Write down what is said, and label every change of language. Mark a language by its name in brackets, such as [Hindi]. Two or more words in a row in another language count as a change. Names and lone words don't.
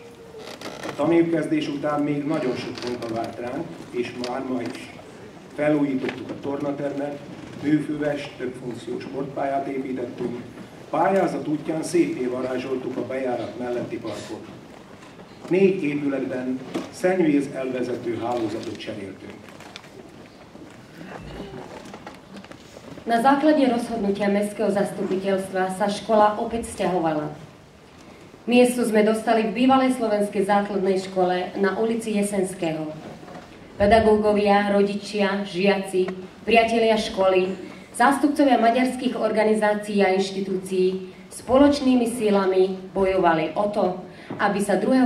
[Hungarian] A tanévkezdés után még nagyon sok munka várt ránk, és már ma is. Felújítottuk a tornatermet, műfüves, többfunkciós sportpályát építettünk, pályázat útján szépé varázsoltuk a bejárat melletti parkot. 4 épületben szennyvíz elvezető hálózatot cseréltünk. [Slovak] Na základe rozhodnutia Mestského zastupiteľstva sa škola opäť sťahovala. Miesto sme dostali v bývalej slovenskej základnej škole na ulici Jesenského. Pedagógovia, rodičia, žiaci, priatelia školy, zástupcovia maďarských organizácií a inštitúcií spoločnými sílami bojovali o to, aby sa 2.